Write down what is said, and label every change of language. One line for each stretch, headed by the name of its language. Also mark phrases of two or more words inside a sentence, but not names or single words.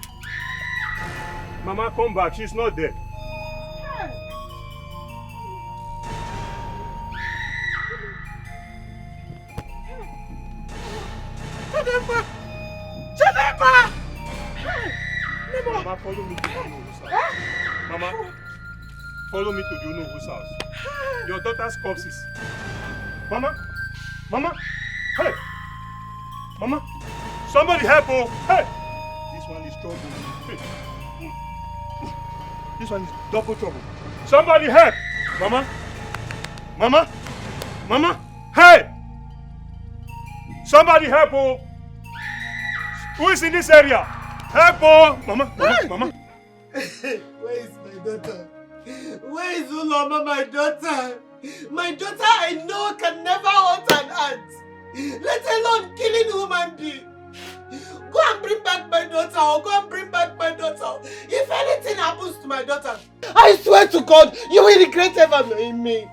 English: Mama, come back. She's not dead. Chidimma! Chidimma! Mama, follow me to the Unohu's house. Mama, follow me to the Unohu's house. Your daughter's corpse is... Mama! Mama! Hey! Mama! Somebody help! Oh! Hey! This one is trouble. Hey. This one is double trouble. Somebody help! Mama! Mama! Mama! Hey! Somebody help! Oh! Who is in this area? Help! Oh! Mama! Mama! Mama! Where is my daughter? Where is Uloma, my daughter? My daughter I know can never hurt an ant, let alone killing human being. Go and bring back my daughter, or go and bring back my daughter. If anything happens to my daughter, I swear to God, you will regret ever knowing me.